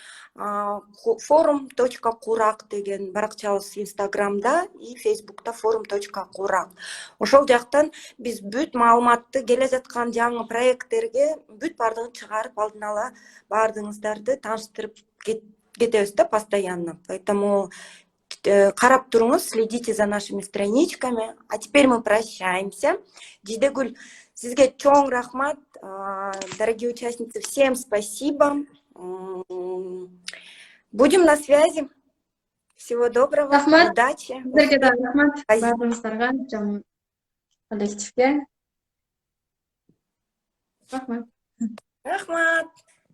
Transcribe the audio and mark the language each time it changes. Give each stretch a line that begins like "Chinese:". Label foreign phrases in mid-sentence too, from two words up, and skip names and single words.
Kyrgyz: forum.курак деген баракчабыз Инстаграмда и Фейсбукта forum.курак. Ошол жактан биз бүт маалыматты келе жаткан жаңы проекттерге бүт бардыгын чыгарып алдын ала бардыгыңыздарды тааныштырып кетебиз да постоянно. Поэтому карап туруңуз,
Russian: следите за нашими страничками. А теперь мы прощаемся.
Kyrgyz: Джидегуль, сизге чоң рахмат.
Russian: Дорогие участницы, всем спасибо. Будем на связи. Всего доброго, удачи.
Kyrgyz: Сизерге да рахмат. Баардыгыңыздарга, жаңы коллективге. Рахмат. Рахмат.